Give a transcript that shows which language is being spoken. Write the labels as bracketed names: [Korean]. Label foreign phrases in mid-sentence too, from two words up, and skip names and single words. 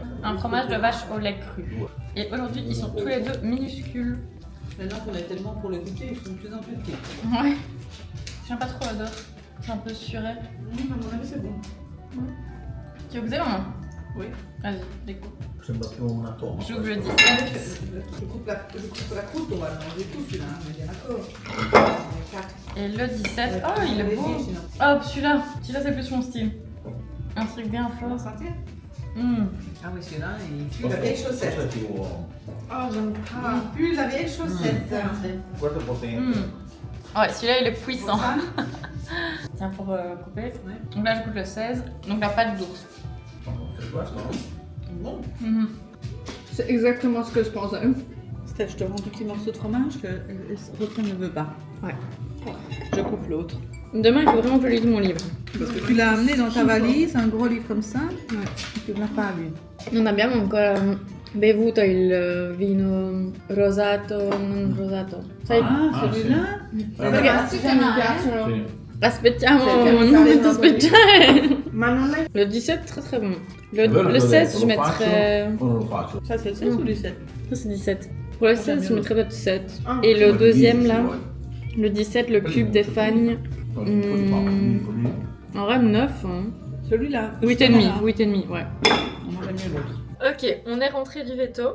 [French] Un fromage de vache au lait cru. Et aujourd'hui, ils sont tous les deux minuscules. Maintenant qu'on est tellement pour le goûter, ils sont de plus en plus petits. Ouais. J'aime pas trop l'odeur. C'est un peu suré. À mon avis, c'est bon. Tu veux goûter, maman? Oui. Vas-y, découpe. [Italian] Sembra più una toma. [French] J'ouvre le 17. Je coupe la croûte, on va le manger tout celui-là, on est bien d'accord. Et le 17. Oh, il est beau. Hop, celui-là. Celui-là, c'est plus mon style. Un truc bien On va fort. sentir. Ah oui, celui-là, il pue la vieille chaussette. Oh, j'aime pas. Il pue la vieille chaussette. [Italian] Questo è potente. [French] Ouais, celui-là, il est puissant. Ça, Tiens, pour couper. ouais. Donc là, je goûte le 16. Donc la pâte d'ours. [Italian] È questo, no? [French] Bon. C'est exactement ce que je pensais. Steph, je te rends un petit morceau de fromage que Rotin ne veut pas. Ouais. Je coupe l'autre. Demain, il faut vraiment que je lise mon livre. Parce que tu l'as amené dans ta valise, un gros livre comme ça, et tu ne l'as pas lu. [Italian] Non abbiamo ancora bevuto il vino rosato, non rosato. Sai? [French] Ah, celui-là. [Italian] Perché Si mi piacciono. Sì. aspettiamo, Perché mi non stai aspettare. Ma non è... [French] Le 17, très très bon. [Italian] Allora, [French] Le 16, je [Italian] lo faccio [French] mettrais. [Italian] o non lo faccio? [French] Ça, c'est le 16 ou le 17? Ça, c'est 17. Pour le 16, je mettrais peut-être 7. Ah. Et le deuxième, là, Ouais. le 17, le cube des fagnes. En vrai, 9. Hein. Celui-là. 8,5. 8,5, ouais. On mangeait mieux l'autre. Ok, on est rentré du veto.